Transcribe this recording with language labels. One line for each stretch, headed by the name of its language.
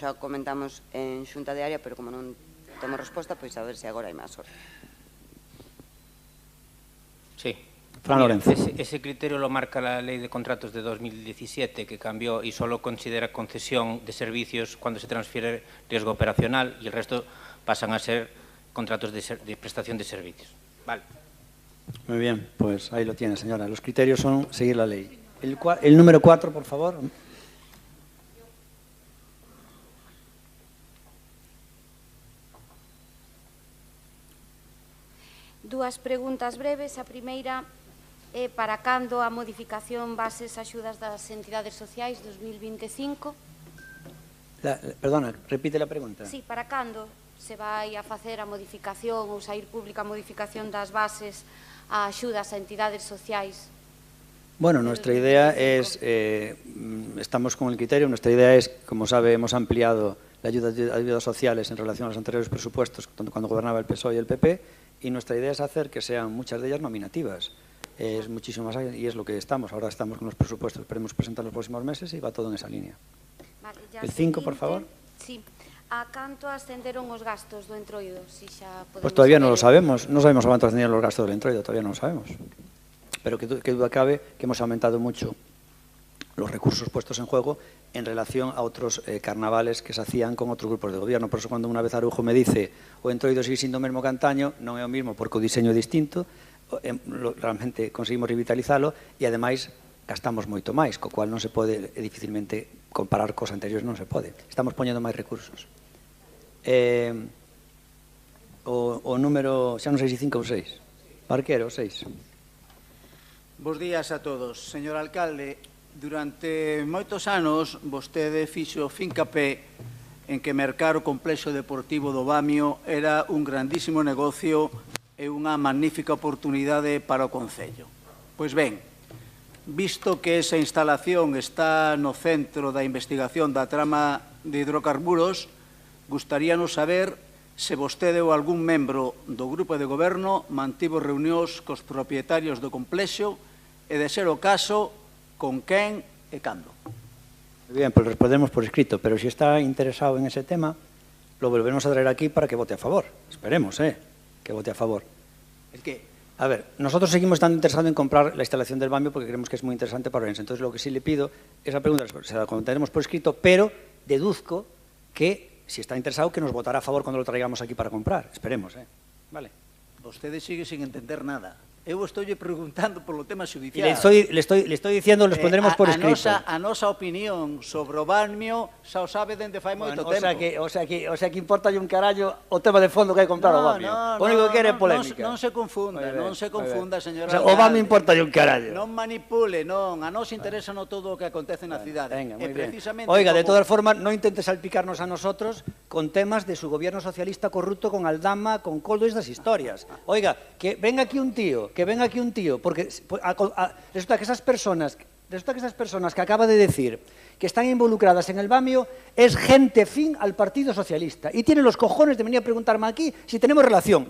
Galician: Xa comentamos en xunta de área, pero como non temos resposta, pois a ver se agora hai máis sorte.
Spanish: Sí. Fran Lorenzo. Ese criterio lo marca la Ley de Contratos de 2017, que cambió y solo considera concesión de servicios cuando se transfiere riesgo operacional y el resto pasan a ser contratos de prestación de servicios. Vale. Muy bien, pues ahí lo tiene, señora. Los criterios son seguir la ley. El número 4, por favor.
Galician: Dúas preguntas breves. A primeira é para cando a modificación bases axudas das entidades sociais 2025?
Spanish: Perdona, repite la pregunta.
Galician: Sí, para cando se vai a facer a modificación ou sair pública a modificación das bases a axudas a entidades sociais?
Spanish: Bueno, nuestra idea es, estamos con el criterio, nuestra idea es, como sabe, hemos ampliado la ayudas sociales en relación a los anteriores presupuestos, cuando gobernaba el PSOE y el PP, y nuestra idea es hacer que sean muchas de ellas nominativas. Es muchísimo más, y es lo que estamos. Ahora estamos con los presupuestos, esperemos presentar los próximos meses y va todo en esa línea. Vale, el 5, por favor.
Galician: Sí. A canto ascenderon os gastos do entroido? Si xa podemos
Spanish: Pues todavía no lo
Galician: saber.
Spanish: sabemos, no sabemos a cuánto ascendían los gastos del entroido, todavía no lo sabemos. Pero que duda cabe que hemos aumentado mucho los recursos puestos en juego en relación a otros carnavales que se hacían con otros grupos de gobierno.
Galician: Por eso cuando unha vez Arujo me dice o entroido
Spanish: sigue siendo
Galician: o mesmo que antaño, non é o mesmo porque o diseño é distinto, realmente conseguimos revitalizalo e ademais gastamos moito máis, co cual non se pode dificilmente comparar cos anteriores, non se pode. Estamos poñendo máis recursos. O número, xa non sei se 5 ou 6. Barquero, 6. Bos días a todos. Señor alcalde, durante moitos anos vostede fixo fincapé en que mercar o complexo deportivo do Bamio era un grandísimo negocio e unha magnífica oportunidade para o Concello. Pois ben, visto que esa instalación está no centro da investigación da trama de hidrocarburos, gustaríanos saber se vostede ou algún membro do grupo de goberno mantivo reunións cos propietarios do complexo e, de ser o caso, con quen e cando.
Spanish: Bien, pues respondemos por escrito, pero si está interesado en ese tema, lo volveremos a traer aquí para que vote a favor. Esperemos, que vote a favor. ¿El qué? A ver, nosotros seguimos estando interesados en comprar la instalación del Bamio porque creemos que es muy interesante para Orense. Entonces, lo que sí le pido, esa pregunta se la contestaremos por escrito, pero deduzco que, si está interesado, que nos votará a favor cuando lo traigamos aquí para comprar. Esperemos, Vale.
Galician: Vostede sigue sin entender nada. Eu estou preguntando polo tema xudicial.
Spanish: Le estoy diciendo, les pondremos por escrito.
Galician: A nosa opinión sobre o Bamio xa o sabe dende fai moito tempo. O sea que importa un carallo o tema de fondo que hai que comprar o Bamio. O único que quere é polémica. Non se confunda, señora. O Bamio importa un carallo. Non manipule, non. A nos interesa no todo o que acontece na cidade.
Spanish: Venga, moi bien. Oiga, de todas formas,
Galician: non intente salpicarnos
Spanish: a nosotros con temas de su gobierno socialista corrupto con Aldama, con Coldo e estas historias. Oiga, que venga aquí un tío, porque resulta que esas personas que acaba de decir que están involucradas en el Bamio es gente fin al Partido Socialista y tiene los cojones de venir a preguntarme aquí si tenemos relación.